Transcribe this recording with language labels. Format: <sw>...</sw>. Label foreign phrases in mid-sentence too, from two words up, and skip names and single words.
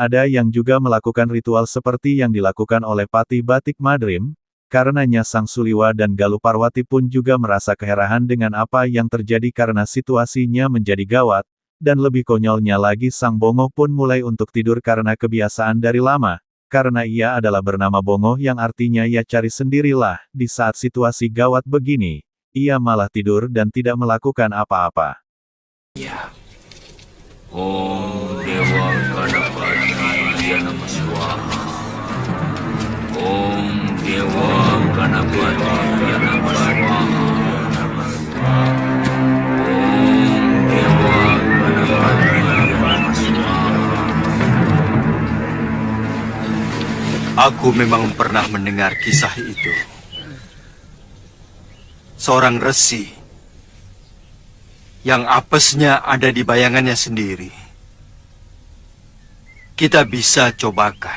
<id>Ada yang juga melakukan ritual seperti yang dilakukan oleh Patih Batik Madrim, karenanya Sang Suliwa dan Galuh Parwati pun juga merasa keherahan dengan apa yang terjadi karena situasinya menjadi gawat, dan lebih konyolnya lagi Sang Bongo pun mulai untuk tidur karena kebiasaan dari lama. Karena ia adalah bernama Bongo yang artinya ya cari sendirilah, di saat situasi gawat begini, ia malah tidur dan tidak melakukan apa-apa.</id> <sa>Om Dewa Ganapati Nama Swaha. Om Dewa Ganapati Nama Swaha. Om Dewa Ganapati Nama Swaha.</sa> <id>Aku memang pernah mendengar kisah itu. Seorang resi yang apesnya ada di bayangannya sendiri. Kita bisa cobakan.</id>